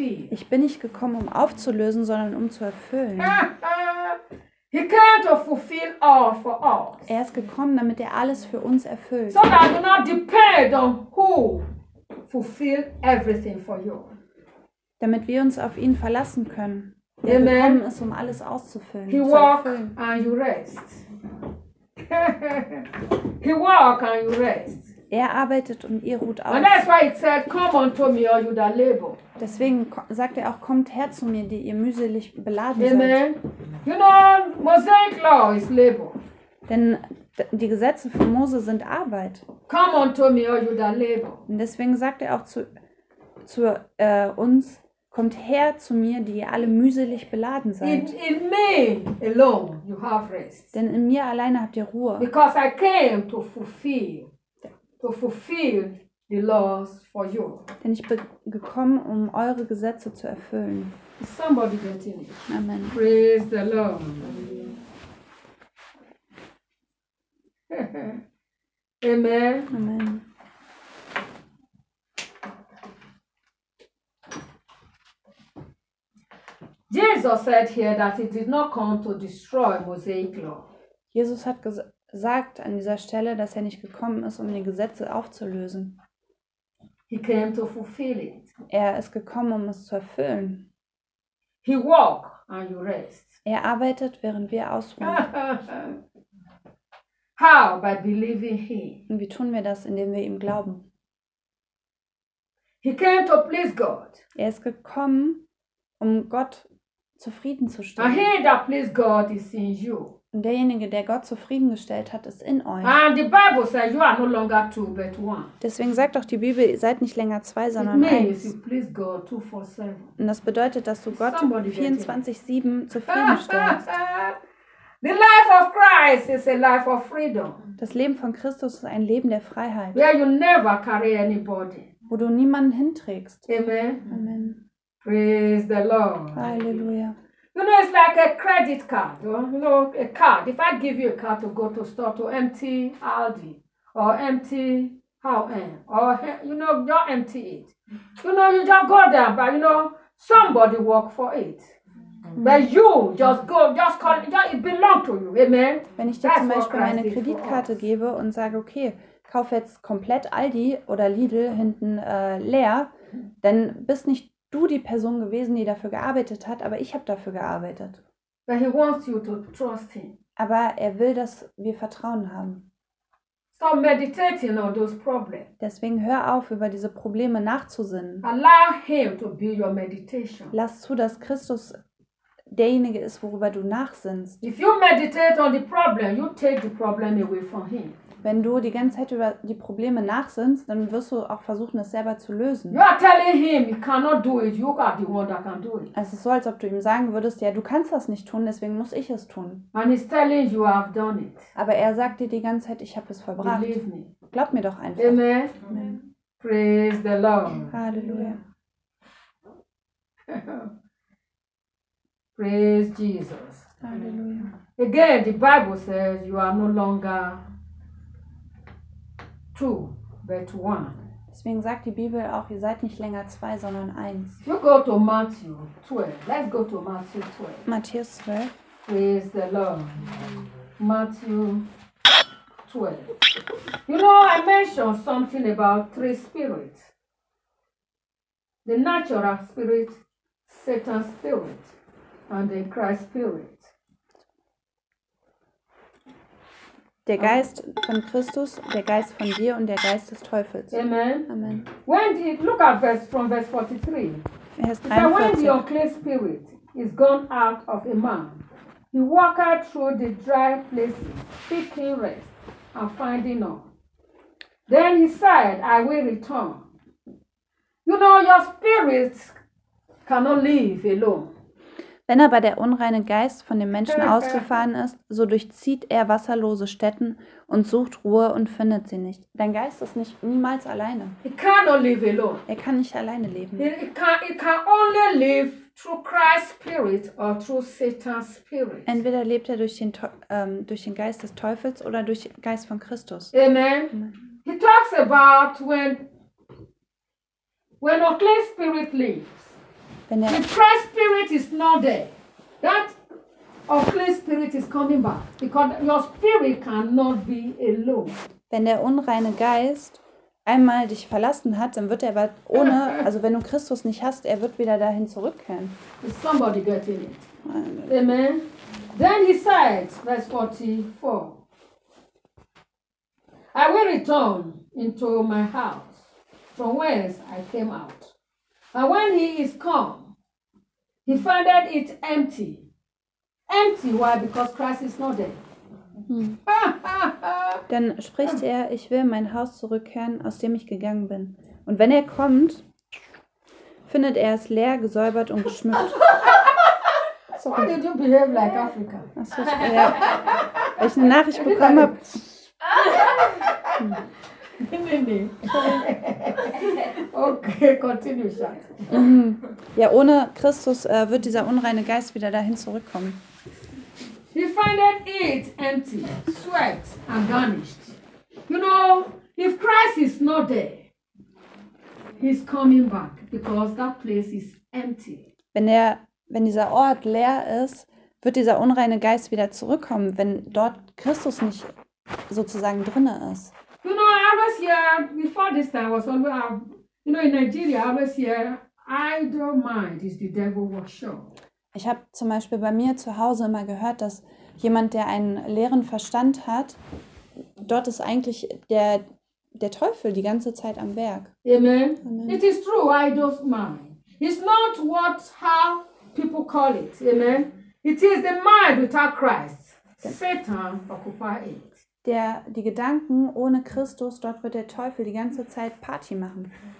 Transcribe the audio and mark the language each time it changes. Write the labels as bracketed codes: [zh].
[de] Ich bin nicht gekommen, um aufzulösen, sondern um zu erfüllen. [en] He came to fulfill all for us. [de] Er ist gekommen, damit er alles für uns erfüllt. [en] So that you not depend on who fulfill everything for you. [de] Damit wir uns auf ihn verlassen können. Er gekommen ist, um alles auszufüllen. [en] He walk and you rest. He walk and you rest. [de] Er arbeitet und ihr ruht aus. [en] And that's why it said, come unto me, all you that labor. [de] Deswegen sagt er auch, kommt her zu mir, die ihr mühselig beladen [en] Amen. [de] Seid. [en] You know, Mosaic law is labor. [de] Denn die Gesetze von Mose sind Arbeit. [en] Come unto me, all you that labor. [de] Und deswegen sagt er auch zu uns, kommt her zu mir, die ihr alle mühselig beladen seid. [en] In me alone you have rest. [de] Denn in mir alleine habt ihr Ruhe. [en] Because I came to fulfill the laws for you. [de] Denn ich bin gekommen, um eure Gesetze zu erfüllen. [en] Is somebody getting it? Amen. Praise the Lord. Amen. Amen. Jesus said here that he did not come to destroy Mosaic law. [de] Jesus hat gesagt an dieser Stelle, dass er nicht gekommen ist, um die Gesetze aufzulösen. [en] He came to fulfill it. [de] Er ist gekommen, um es zu erfüllen. [en] He walk and you rest. [de] Er arbeitet, während wir ausruhen. [en] How? By believing him. [de] Und wie tun wir das? Indem wir ihm glauben. [en] He came to please God. [de] Er ist gekommen, um Gott zufriedenzustellen. [en] And he that pleased God is in you. [de] Und derjenige, der Gott zufriedengestellt hat, ist in euch. [en] And the Bible says you are no longer two, but one. [de] Deswegen sagt doch die Bibel, ihr seid nicht länger zwei, sondern [en] it means [de] eins. [en] You please God 24/7. [de] Und das bedeutet, dass du Gott 24/7 zufriedenstellst. [en] The life of Christ is a life of freedom. [de] Das Leben von Christus ist ein Leben der Freiheit. [en] Where you never carry anybody. [de] Wo du niemanden hinträgst. [en] Amen. Amen. Praise the Lord. [de] Halleluja. [en] You know, it's like a credit card. You know, a card. If I give you a card to go to store to empty Aldi or empty H&M or you know, don't empty it. You know, you just go there, but you know, somebody work for it. But you just go, just call it, it belongs to you. Amen. [de] Wenn ich dir zum Beispiel meine Kreditkarte gebe und sage, okay, kauf jetzt komplett Aldi oder Lidl hinten leer, dann bist nicht du die Person gewesen, die dafür gearbeitet hat, aber ich habe dafür gearbeitet. [en] But he wants you to trust him. [de] Aber er will, dass wir Vertrauen haben. [en] Stop meditating on those problems. [de] Deswegen hör auf, über diese Probleme nachzusinnen. [en] Allow him to be your meditation. [de] Lass zu, dass Christus derjenige ist, worüber du nachsinnst. [en] If you meditate on the problem, you take the problem away from him. [de] Wenn du die ganze Zeit über die Probleme nachsinnst, dann wirst du auch versuchen, es selber zu lösen. [en] You are telling him, you cannot do it. You are the one that can do it. [de] Es ist so, als ob du ihm sagen würdest, ja, du kannst das nicht tun, deswegen muss ich es tun. [en] And he's telling you, I have done it. [de] Aber er sagt dir die ganze Zeit, ich habe es vollbracht. [en] Believe me. [de] Glaub mir doch einfach. [en] Amen. Amen. Praise the Lord. [de] Halleluja. [en] Praise Jesus. [de] Halleluja. [en] Again, the Bible says you are no longer two, but one. [de] Deswegen sagt die Bibel auch, ihr seid nicht länger zwei, sondern eins. [en] You go to Matthew 12. Let's go to Matthew 12. [de] Matthäus 12. [en] Praise the Lord. Matthew 12. You know, I mentioned something about three spirits. The natural spirit, Satan's spirit, and the Christ spirit. [de] Der Geist von Christus, der Geist von dir und der Geist des Teufels. [en] Amen. Amen. When the look at verse from verse 43. [de] Vers 43. [en] When the unclean spirit is gone out of a man, he walketh through the dry places, seeking rest and finding none. Then he said, I will return. You know, your spirit cannot live alone. [de] Wenn aber der unreine Geist von dem Menschen ausgefahren ist, so durchzieht er wasserlose Stätten und sucht Ruhe und findet sie nicht. Dein Geist ist nicht niemals alleine. [en] He cannot live alone. [de] Er kann nicht alleine leben. [en] He can only live through Christ's spirit or through Satan's spirit. [de] Entweder lebt er durch den Geist des Teufels oder durch den Geist von Christus. [en] Amen. He talks about when a clean spirit leaves. The Christ spirit is not there. That unclean spirit is coming back. Because your spirit cannot be alone. [de] Wenn der unreine Geist einmal dich verlassen hat, dann wird er aber ohne, also wenn du Christus nicht hast, er wird wieder dahin zurückkehren. [en] Is somebody getting it? Amen. Then he said, verse 44, I will return into my house from whence I came out. And when he is come, he findeth it empty. Empty, why? Because Christ is not there. [de] Dann spricht er, ich will in mein Haus zurückkehren, aus dem ich gegangen bin. Und wenn er kommt, findet er es leer, gesäubert und geschmückt. [en] Sorry. Why did you behave like Africa? [de] Ach so, ich, ja, weil ich eine Nachricht bekommen habe. [en] Okay, continue, Schatz. [de] Ja, ohne Christus wird dieser unreine Geist wieder dahin zurückkommen. [en] He findeth it empty, swept and garnished. You know, if Christ is not there, he's coming back because that place is empty. [de] Wenn dieser Ort leer ist, wird dieser unreine Geist wieder zurückkommen, wenn dort Christus nicht sozusagen drinne ist. [en] You know, I was here before this time. I was always You know, in Nigeria, I always hear, idle mind is the devil worship. [de] Ich habe zum Beispiel bei mir zu Hause immer gehört, dass jemand, der einen leeren Verstand hat, dort ist eigentlich der Teufel die ganze Zeit am Werk. [en] Amen. It is true, idle mind. It's not what how people call it. Amen. It is the mind without Christ. Satan occupies it. [de] Die Gedanken ohne Christus, dort wird der Teufel die ganze Zeit Party machen.